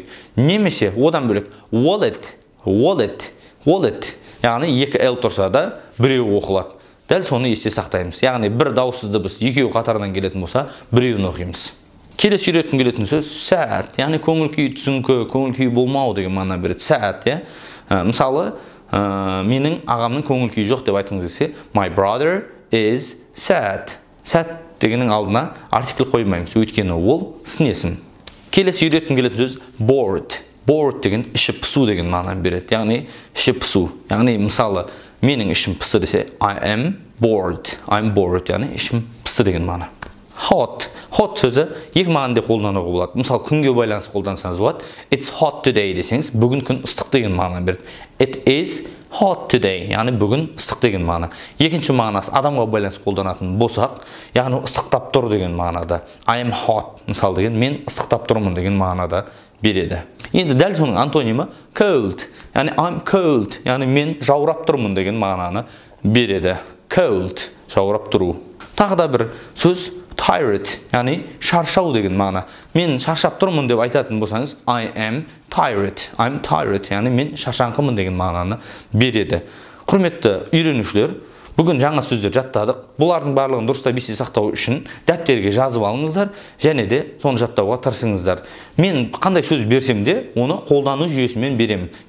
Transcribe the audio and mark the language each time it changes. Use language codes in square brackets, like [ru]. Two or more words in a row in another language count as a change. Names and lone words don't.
[kk] Немесе одан бөлек wallet, яғни екі l тұрса да біреу оқылады. Дәл соны есте сақтаймыз. Яғни бір дауыссыз дыбыс екеуі қатарынан келетін болса, біреуін оқимыз. Келесі үйреткім келетін сөз sad, яғни көңіл күй түсіңкі, көңіл күй болмау деген мағына береді. Sad, мысалы, менің ағамның көңіл күйі жоқ деп айтыңыз келсе, [en] my brother is sad. [kk] Sad дегеннің алдына артикль қоймаймыз, өйткені ол сын есім. Келесі үйреткім келетін сөз bored. Bored деген іші пысу деген мағынаны береді. Яғни іші пысу. Яғни мысалы, менің ішім пысты десе, [en] I am bored. I'm bored, [kk] яғни ішім пысты деген мағына. Hot. Hot сөзі екі мағынада қолдануға болады. Мысалы, күнге байланысты қолдансаңыз болады. [en] It's hot today [kk] десеңіз, бүгін күн ыстық деген мағынаны береді. [en] It is hot today, [kk] яғни бүгін ыстық деген мағына. Екінші мағынасы адамға байланысты қолданатын болсақ, яғни ыстықтап тұр деген мағынада. [en] I am hot, [kk] мысалы деген, мен ыстықтап тұрмын деген мағынада береді. Енді дәл соның антонимі cold, яғни [en] I'm cold, [kk] яғни мен жаурап тұрмын деген мағынаны береді. Cold, жаурап тұру. Тағы да бір сөз tired, яғни шаршау деген мағына. Мен шаршап тұрмын деп айтатын болсаңыз, [en] I am tired, [kk] яғни мен шаршаңқымын деген мағынаны береді. Құрметті үйренушілер, бүгін жаңа сөздер жаттадық. Бұлардың барлығын дұрыстап есте сақтау үшін дәптерге жазып алыңыздар, және де соны жаттауға тырысыңыздар. Мен қандай сөз берсем де, оны қолдану жүйесімен беремін.